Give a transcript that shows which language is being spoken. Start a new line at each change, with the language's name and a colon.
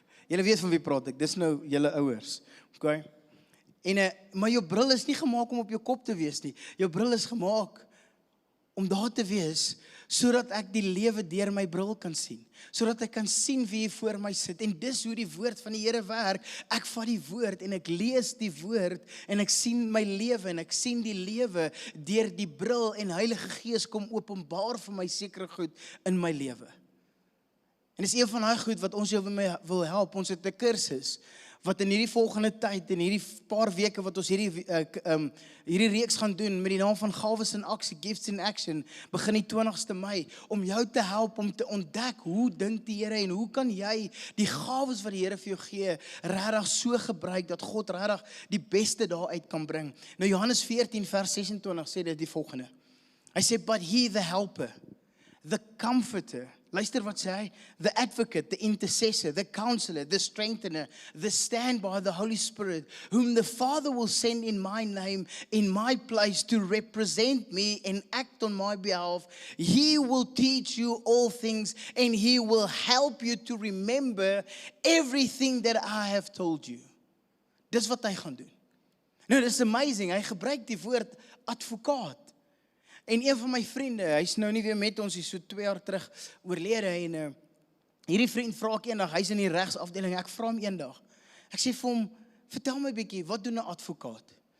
Afrikaans: Julle weet van wie praat ek, dis nou julle ouers, okay? En, maar jou bril is nie gemaak om op jou kop te wees nie, jou bril is gemaak om daar te wees, sodat ek die lewe deur my bril kan sien, sodat ek kan sien wie hier voor my sit, en dis hoe die woord van die Here werk. Ek vat die woord, en ek lees die woord, en ek sien my lewe, en ek sien die lewe deur die bril, en Heilige Gees kom openbaar vir my sekere goed in my lewe. En dis een van daai goed wat ons jou wil help. Ons het 'n kursus wat in hierdie volgende tyd, en hierdie paar weke wat ons hierdie reeks gaan doen, met die naam van Gawes in Aksie, Gifts in Action, begin die 20ste Mei, om jou te help om te ontdek, hoe dink die Here, en hoe kan jy die gawes wat die Here vir jou gee, regtig so gebruik, dat God regtig die beste daaruit kan bring. Nou Johannes 14 vers 26 sê dit die volgende. Hy sê,
English: but he the helper, the comforter,
Afrikaans: luister wat sê hy,
English: the advocate, the intercessor, the counselor, the strengthener, the standby, the Holy Spirit, whom the Father will send in my name, in my place, to represent me and act on my behalf. He will teach you all things, and he will help you to remember everything that I have told you.
Afrikaans: Dis wat hy gaan doen. Nou, dis amazing, hy gebruik die woord advokaat. En een van my vriende, hy's nou nie weer met ons, hy's so 2 jaar terug oorlede, en hierdie vriend vra ek eendag, hy's in die regsafdeling, ek vra hom eendag, ek sê vir hom, vertel my bietjie, wat doen 'n advokaat?